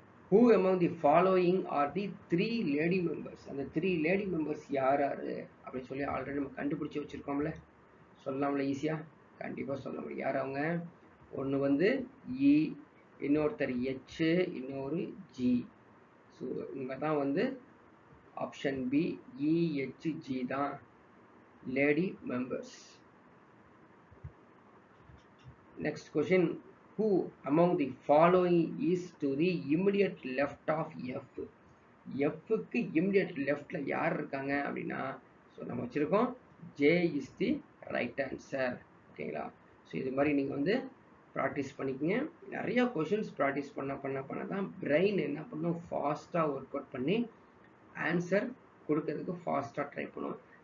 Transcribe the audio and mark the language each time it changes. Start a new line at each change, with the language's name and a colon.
English: Who among the following are the 3 lady members?
Tamil: அந்த 3 lady members யார் அப்படின்னு சொல்லி ஆல்ரெடி நம்ம கண்டுபிடிச்சி வச்சுருக்கோம்ல. சொல்லலாம்ல ஈஸியாக? கண்டிப்பாக சொல்ல முடியும். யார் அவங்க? ஒன்று வந்து இ, இன்னொருத்தர் ஹெச், இன்னொரு ஜி. ஸோ இவங்க தான் வந்து ஆப்ஷன் பி இஹெச்ஜி தான் lady members. Next question.
English: Who among the following is to the immediate left of F?
Tamil: Fக்கு immediate leftல யார் இருக்காங்க அப்படின்னா, ஸோ நம்ம வச்சுருக்கோம்
English: J is the right answer.
Tamil: ஓகேங்களா? ஸோ இது மாதிரி நீங்கள் வந்து ப்ராக்டிஸ் பண்ணிக்கோங்க. நிறைய கொஷின்ஸ் ப்ராக்டிஸ் பண்ண தான் பிரெயின் என்ன பண்ணும்? ஃபாஸ்ட்டாக ஒர்க் அவுட் பண்ணி ஆன்சர் கொடுக்கறதுக்கு ஃபாஸ்ட்டாக ட்ரை பண்ணுவோம்.